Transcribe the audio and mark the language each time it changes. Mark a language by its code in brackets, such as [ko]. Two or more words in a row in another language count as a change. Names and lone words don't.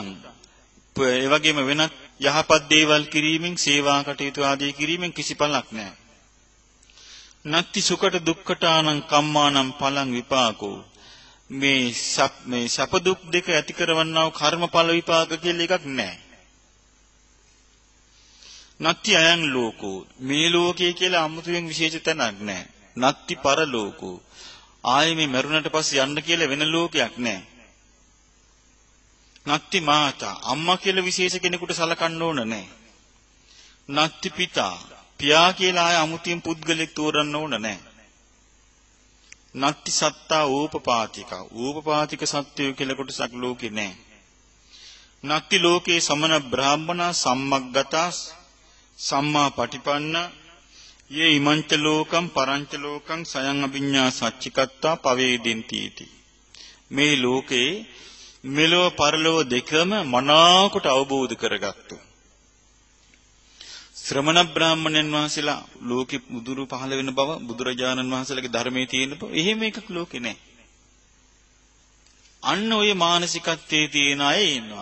[si] ඒ වගේම වෙනත් යහපත් දේවල් කිරීමෙන් සේවා කටයුතු ආදී කිරීමෙන් කිසි පළක් නැහැ. [pi] නත්ති සුකට දුක්ඛටානං කම්මානං පලං විපාකෝ. [si] මේ සප දුක් දෙක ඇති කරවන්නා වූ කර්මඵල විපාක කියලා එකක් නැහැ. [pi] නත්ති අයං ලෝකෝ. [si] මේ ලෝකයේ කියලා අමුතුවෙන් විශේෂ තැනක් නැහැ. [pi] නත්ති පරලෝකෝ. [si] ආයේ මේ මරුණට පස්සේ යන්න කියලා වෙන ලෝකයක් නැහැ. [pi] නත්ති මාතා. [si] අම්මා කියලා විශේෂ කෙනෙකුට සලකන්න ඕන නැහැ. [pi] නත්ති පිතා. [si] පියා කියලා ආයේ අමුතුවෙන් පුද්ගලෙක් තෝරන්න ඕන නැහැ. [pi] නත්ති සත්තා ඕපපාතික. [si] ඕපපාතික සත්වය කියලා කොටසක් ලෝකේ නැහැ. [pi] නත්ති ලෝකේ සමන බ්‍රාහ්මනා සම්මග්ගතා සම්මා පටිපන්න යේ ඉමංච ලෝකම් පරංච ලෝකං සයං අභිඤ්ඤා සච්චිකත්තා පවේදින්ති इति. [si] මේ ලෝකේ මෙලොව පරලොව දෙකම මනාකොට අවබෝධ කරගත්තු ශ්‍රමණ බ්‍රාහ්මණයන් වහන්සේලා ලෝකෙ බුදුරු පහළ වෙන බව බුදුරජාණන් වහන්සේලාගේ ධර්මයේ තියෙන බව එහෙම එකක් ලෝකේ නැහැ. අන්න ඔය මානසිකත්වයේ තියෙන අය ඉන්නවා.